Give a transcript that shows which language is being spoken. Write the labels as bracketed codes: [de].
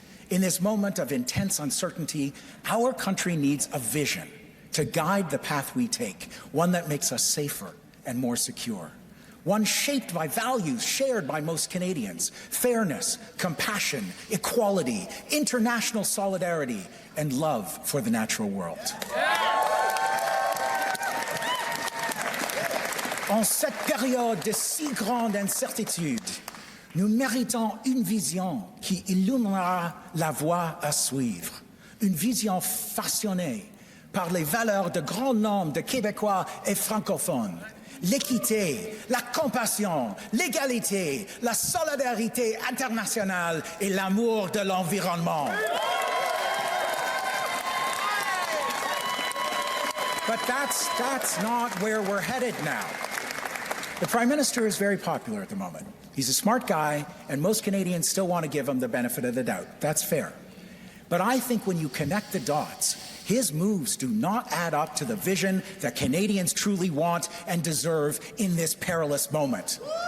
[en] In this moment of intense uncertainty, our country needs a vision to guide the path we take, one that makes us safer and more secure, one shaped by values shared by most Canadians: fairness, compassion, equality, international solidarity, and love for the natural world. [fr] En cette période de si grande incertitude, nous méritons une vision qui illuminera la voie à suivre. Une vision façonnée par les valeurs de grand nombre de Québécois et francophones. L'équité, la compassion, l'égalité, la solidarité internationale et l'amour de l'environnement. [en] But that's not where we're headed now. The Prime Minister is very popular at the moment. He's a smart guy, and most Canadians still want to give him the benefit of the doubt. That's fair. But I think when you connect the dots, his moves do not add up to the vision that Canadians truly want and deserve in this perilous moment.